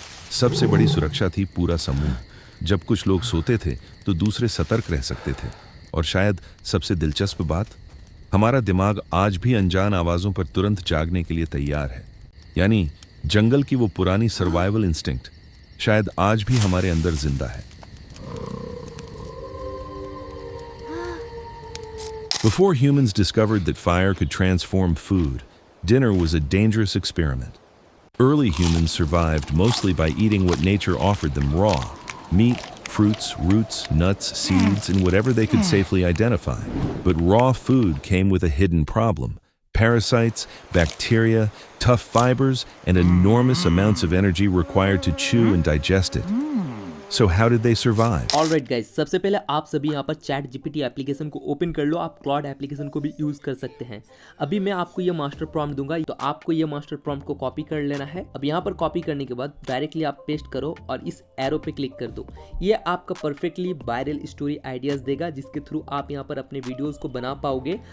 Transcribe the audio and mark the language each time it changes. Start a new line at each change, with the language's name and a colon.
Hindi: सबसे बड़ी सुरक्षा थी पूरा समूह। जब कुछ लोग सोते थे तो दूसरे सतर्क रह सकते थे। और शायद सबसे दिलचस्प बात, हमारा दिमाग आज भी अनजान आवाजों पर तुरंत जागने के लिए तैयार है। यानी जंगल की वो पुरानी सर्वाइवल इंस्टिंक्ट शायद आज भी हमारे अंदर जिंदा है।
English: Before humans discovered that fire could transform food, dinner was a dangerous experiment. Early humans survived mostly by eating what nature offered them raw: meat, fruits, roots, nuts, seeds, and whatever they could safely identify. But raw food came with a hidden problem: parasites, bacteria, tough fibers, and enormous amounts of energy required to chew and digest it. So how did they survive?
Hindi: Alright guys, सबसे पहले आप सभी यहाँ पर chat GPT application को open कर लो। आप cloud application को भी यूज कर सकते हैं। अभी मैं आपको ये मास्टर प्रॉम्प्ट दूंगा, तो आपको ये मास्टर प्रॉम्प्ट को कॉपी कर लेना है। अब यहाँ पर कॉपी करने के बाद डायरेक्टली आप पेस्ट करो और इस एरो पे क्लिक कर दो। ये आपका परफेक्टली वायरल स्टोरी आइडियाज देगा, जिसके थ्रू आप यहाँ पर अपने वीडियोज को बना पाओगे।